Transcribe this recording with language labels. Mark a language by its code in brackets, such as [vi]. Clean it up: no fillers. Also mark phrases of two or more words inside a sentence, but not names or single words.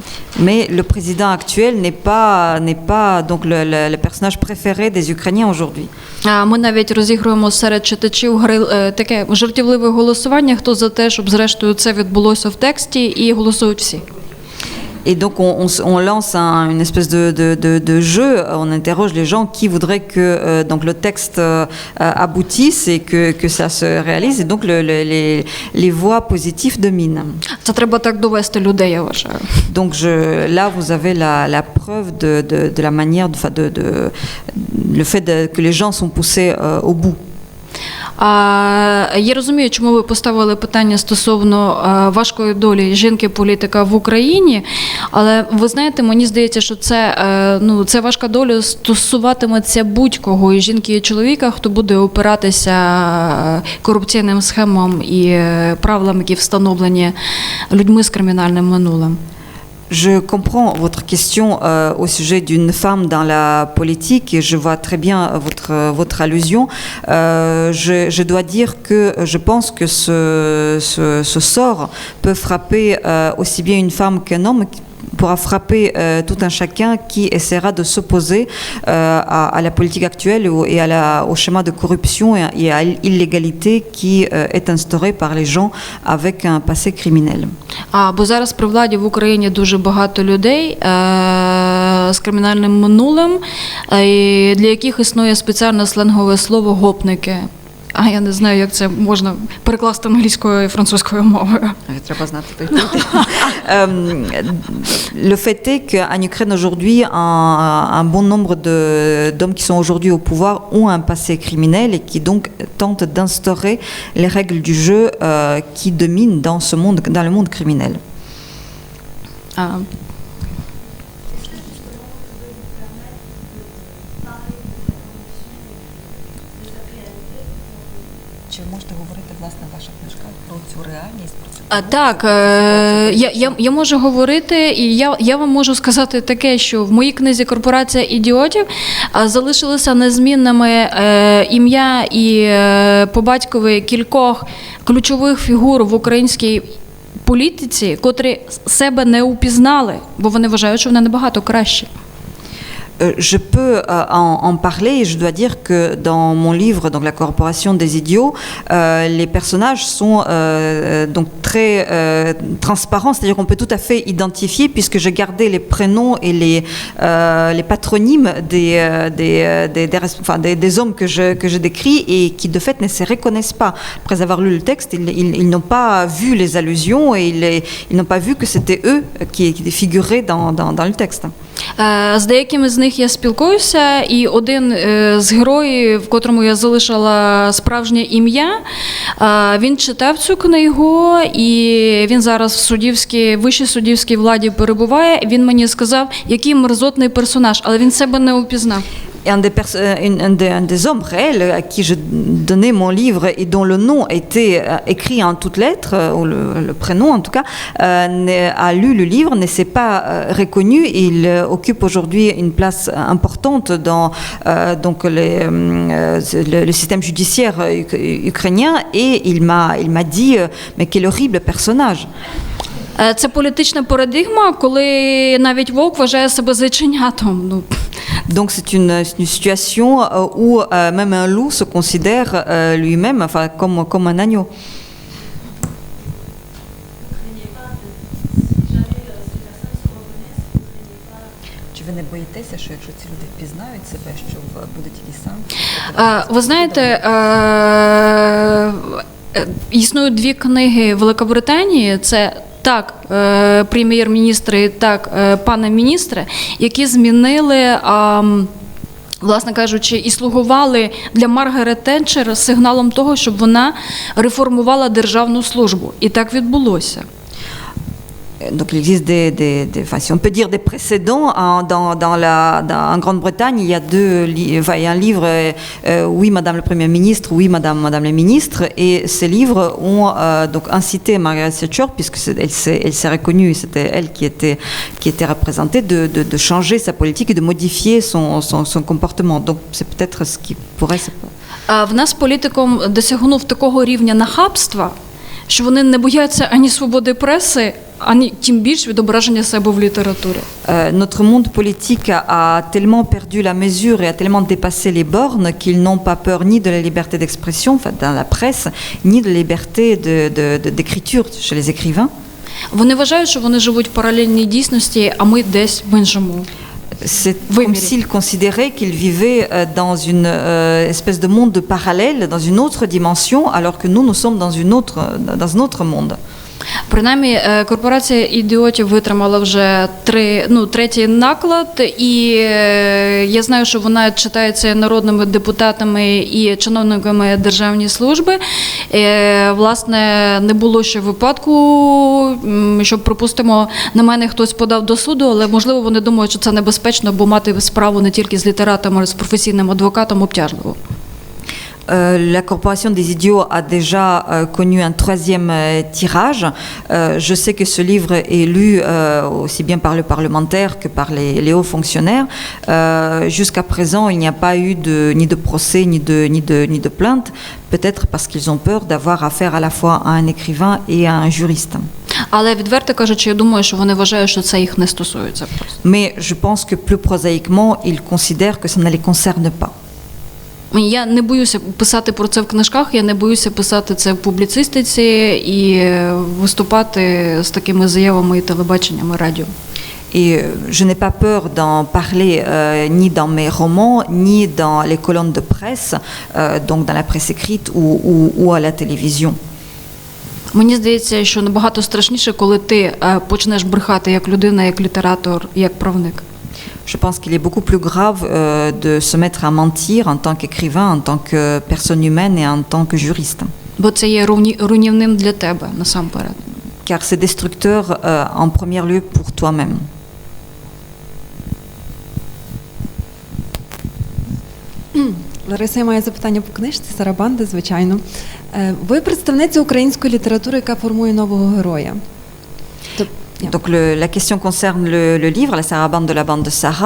[fr] Mais le président actuel n'est pas donc le personnage préféré des Ukrainiens aujourd'hui. [uk] Ми навіть розігруємо серед читачів таке жартівливе голосування, хто за те, щоб зрештою це відбулося в тексті, і голосують всі. [fr] Et donc on lance une espèce de jeu, on interroge les gens qui voudraient que donc le texte aboutisse et que ça se réalise, et donc les voix positives dominent. [uk] Це треба так довести людей, я вважаю. [fr] Donc là vous avez la preuve de la manière, le fait que les gens sont poussés au bout. [uk] Я розумію, чому ви поставили питання стосовно важкої долі жінки-політика в Україні, але ви знаєте, мені здається, що це важка доля стосуватиметься будь-кого, і жінки, і чоловіка, хто буде опиратися корупційним схемам і правилам, які встановлені людьми з кримінальним минулим. [fr] Je comprends votre question au sujet d'une femme dans la politique et je vois très bien votre allusion. Je dois dire que je pense que ce sort peut frapper aussi bien une femme qu'un homme, pourra frapper tout un chacun qui essaiera de s'opposer à la politique actuelle et au schéma de corruption et à l'illégalité qui est instauré par les gens avec un passé criminel. [uk] Бо зараз при владі в Україні дуже багато людей з кримінальним минулим, для яких існує спеціальне сленгове слово «гопники». Я не знаю, як це можна перекласти англійською і французькою мовою. Треба знати. [fr] Le fait est qu'en Ukraine aujourd'hui, un bon nombre d'hommes qui sont aujourd'hui au pouvoir ont un passé criminel et qui donc tentent d'instaurer les règles du jeu qui dominent dans le monde criminel. [uk] Чи можете говорити, власне, ваша книжка про цю реальність? Так, я можу говорити, і я вам можу сказати таке, що в моїй книзі «Корпорація ідіотів» залишилися незмінними ім'я і по батькові кількох ключових фігур в українській політиці, котрі себе не упізнали, бо вони вважають, що вони набагато кращі. [fr] Je peux en parler et je dois dire que dans mon livre, donc La Corporation des idiots, les personnages sont donc très transparents, c'est-à-dire qu'on peut tout à fait identifier puisque j'ai gardé les prénoms et les patronymes des hommes que je décris et qui de fait ne se reconnaissent pas. Après avoir lu le texte, ils n'ont pas vu les allusions et ils n'ont pas vu que c'était eux qui figuraient dans le texte. [uk] З деякими з них я спілкуюся, і один з героїв, в котрому я залишила справжнє ім'я, він читав цю книгу, і він зараз в вищій суддівській владі перебуває. Він мені сказав, який мерзотний персонаж, але він себе не упізнав. [fr] Un des hommes réels à qui je donnais mon livre et dont le nom était écrit en toutes lettres, ou le prénom en tout cas, a lu le livre, ne s'est pas reconnu. Il occupe aujourd'hui une place importante dans donc le système judiciaire ukrainien et il m'a dit mais quel horrible personnage. [uk] Це політична парадигма, коли навіть вовк вважає себе зайченятом. [fr] Donc c'est une situation où même un loup se considère lui-même comme un agneau. [uk] Чи ви не боїтеся, що якщо ці люди впізнають себе, що буде тільки сам? Ви знаєте, існують дві книги Великобританії, це так, прем'єр-міністри, так, пане міністре, які змінили, власне кажучи, і слугували для Маргарет Тетчер сигналом того, щоб вона реформувала державну службу. І так відбулося. [fr] Donc il existe enfin, si on peut dire des précédents en Grande-Bretagne, il y a il y a un livre Oui Madame le Premier ministre, Oui Madame les ministres, et ces livres ont donc incité Margaret Thatcher, puisque elle s'est reconnue, c'était elle qui était représentée, de changer sa politique et de modifier son comportement. Donc c'est peut-être ce qui pourrait se... [uk] В нас політиком досягнув такого рівня нахабства, що вони не бояться ані свободи преси, ані тим більш відображення себе в літературі. [fr] Notre monde politique a tellement perdu la mesure et a tellement dépassé les bornes qu'ils n'ont pas peur ni de la liberté d'expression, enfin, dans la presse, ni de la liberté d'écriture chez les écrivains. [uk] Вони вважають, що вони живуть в паралельній дійсності, а ми десь в іншому. [fr] C'est comme s'ils considéraient qu'ils vivaient dans une espèce de monde parallèle, dans une autre dimension, alors que nous sommes dans un autre monde. [uk] Принаймні, корпорація ідіотів витримала вже третій наклад, і я знаю, що вона читається народними депутатами і чиновниками державної служби. Власне, не було ще випадку, що, припустимо, на мене хтось подав до суду, але, можливо, вони думають, що це небезпечно, бо мати справу не тільки з літератором, а з професійним адвокатом обтяжливо. [fr] La corporation des idiots a déjà connu un troisième tirage. Je sais que ce livre est lu aussi bien par le parlementaire que par les hauts fonctionnaires. Jusqu'à présent, il n'y a pas eu ni de procès ni de plainte, peut-être parce qu'ils ont peur d'avoir affaire à la fois à un écrivain et à un juriste. [uk] Але відверто кажучи, я думаю, що вони вважають, що це їх не стосується просто. [fr] Mais je pense que plus prosaïquement, ils considèrent que ça ne les concerne pas. [uk] Я не боюся писати про це в книжках, я не боюся писати це в публіцистиці і виступати з такими заявами і телебаченням, і радіо. [fr] Et je n'ai pas peur d'en parler ni dans mes romans, ni dans les colonnes de presse, donc dans la presse écrite ou à la télévision. [uk] Мені здається, що набагато страшніше, коли ти почнеш брехати як людина, як літератор, як правник. [fr] Je pense qu'il est beaucoup plus grave de se mettre à mentir en tant qu'écrivain, en tant que personne humaine et en tant que juriste. [uk] Бо це є руйнівним для тебе насамперед. [fr] Car c'est destructeur en premier lieu pour toi-même. [uk] Лариса, я маю запитання по книжці «Сарабанди», звичайно. Ви представниця української літератури, яка формує нового героя. [fr] Donc la question concerne le livre, La Sarabande de la bande de Sarah.